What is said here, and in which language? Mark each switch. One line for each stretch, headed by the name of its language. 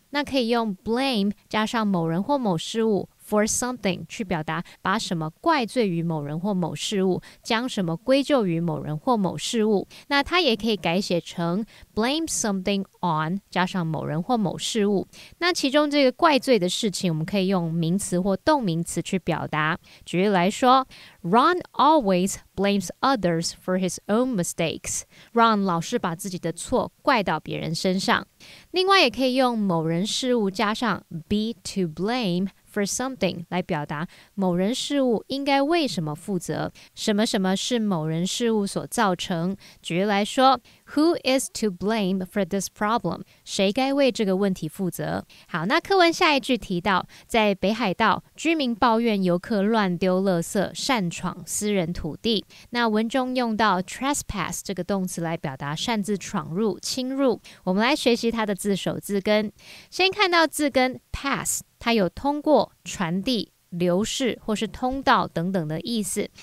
Chinese: 那可以用 blame 加上某人或某事物for something 去表达把什么怪罪于某人或某事物，将什么归咎于某人或某事物。那它也可以改写成 blame something on 加上某人或某事物。那其中这个怪罪的事情，我们可以用名词或动名词去表达。举例来说，
English: Ron always blames others for his own mistakes.
Chinese: Ron 老是把自己的错怪到别人身上。另外也可以用某人事物加上 be to blame for something 来表达某人事物应该为什么负责，什么什么是某人事物所造成。举例来说，
English: Who is to blame for this problem?
Chinese: 谁该为这个问题负责？好，那课文下一句提到，在北海道，居民抱怨游客乱丢垃圾，擅闯私人土地。那文中用到 trespass 这个动词来表达擅自闯入、侵入。我们来学习它的字首字根。先看到字根 pass， 它有通过、传递、流逝或是通道等等的意思。